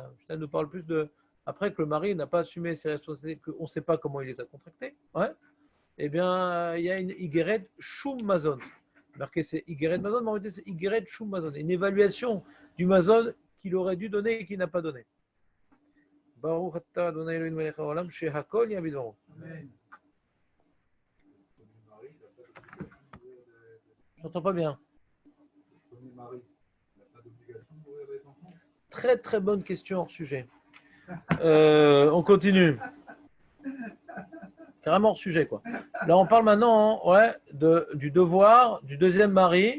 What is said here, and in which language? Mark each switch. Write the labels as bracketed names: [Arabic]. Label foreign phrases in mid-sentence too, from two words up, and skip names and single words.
[French] La Mishnah nous parle plus de après que le mari n'a pas assumé ses responsabilités, qu'on ne sait pas comment il les a contractées. Ouais. Eh bien, il y a une [Hebrew] איגרת שום מזון. [French] Marqué c'est [Hebrew] איגרת מזון, [French] mais en réalité c'est [Hebrew] איגרת שום מזון. [French] Une évaluation du Mazon qu'il aurait dû donner et qu'il n'a pas donné. [Hebrew] ברוך אתה אדוני אלוהינו מלך העולם שהכל יבידורו. [French] Amen. J'entends pas bien. Très très bonne question hors sujet. On continue. Carrément hors sujet quoi. Là on parle maintenant ouais, du devoir du deuxième mari.